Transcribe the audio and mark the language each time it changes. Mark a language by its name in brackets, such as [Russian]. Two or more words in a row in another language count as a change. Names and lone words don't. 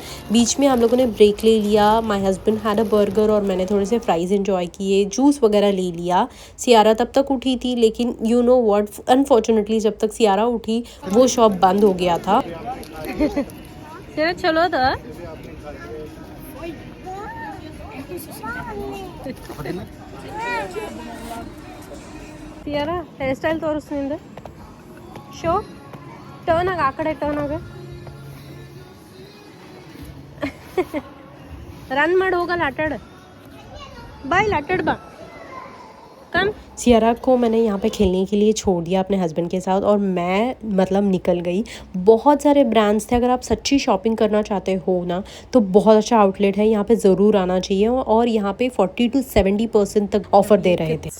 [Hindi] बीच में हम लोगों ने ब्रेक ले लिया। [English] My husband had a burger [Hindi] और मैंने थोड़े से फ्राइज़ एंजॉय किए, जूस वगैरह ले लिया। सियारा तब तक उठी थी, लेकिन [English] you know what, unfortunately [Hindi] जब तक सियारा उठी वो शॉप बंद हो गया था। चलो था [Kannada] ಸಿಯಾರಾ [English] hair style [Kannada] ತೋರಿಸು ನಿಂದು. ಶೋ ಟರ್ನ್ ಆಗ, ಆ ಕಡೆ ಟರ್ನ್ ಆಗ. ರನ್ ಮಾಡಿ ಹೋಗಲ್ಲ, ಆಟಾಡ ಬಾ, ಇಲ್ಲಿ ಆಟಾಡ बा. [Hindi] कम सियारा को मैंने यहाँ पे खेलने के लिए छोड़ दिया अपने हस्बैंड के साथ, और मैं मतलब निकल गई। बहुत सारे ब्रांड्स थे। अगर आप सच्ची शॉपिंग करना चाहते हो ना, तो बहुत अच्छा आउटलेट है, यहाँ पे ज़रूर आना चाहिए। और यहाँ पे 40 to 70% तक ऑफर दे रहे थे।